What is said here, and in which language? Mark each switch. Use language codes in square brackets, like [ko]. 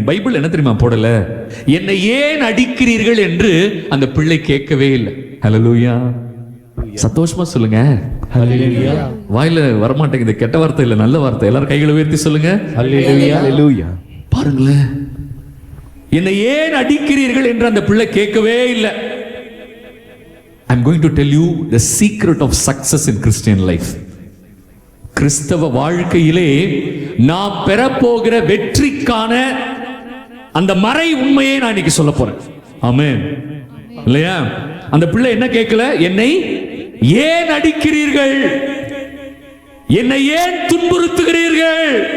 [ta] Bible என்ன தெரியுமா போடல, என்னை ஏன் அடிக்கிறீர்கள் என்று அந்த பிள்ளை கேட்கவே இல்லை. ஹல்லேலூயா, சந்தோஷமா சொல்லுங்க. ஹல்லேலூயா. வாயில வரமாட்டேங்குது, கெட்ட வார்த்தை இல்ல, நல்ல வார்த்தை. எல்லாரும் கைகளை உயர்த்தி சொல்லுங்க. ஹல்லேலூயா, ஹல்லேலூயா. பாருங்களேன், என்னை ஏன் அடிக்கிறீர்கள் என்று அந்த பிள்ளை கேட்கவே இல்லை. [en] I'm going to tell you the secret of success in Christian life. [ta] கிறிஸ்தவ வாழ்க்கையிலே நாம் பெறப்போகிற வெற்றிக்கான அந்த மறை உண்மையை நான் இன்னைக்கு சொல்ல போறேன். ஆமென் இல்லையா? அந்த பிள்ளை என்ன கேட்கல? என்னை ஏன் அடிக்கிறீர்கள், என்னை ஏன் துன்புறுத்துகிறீர்கள்?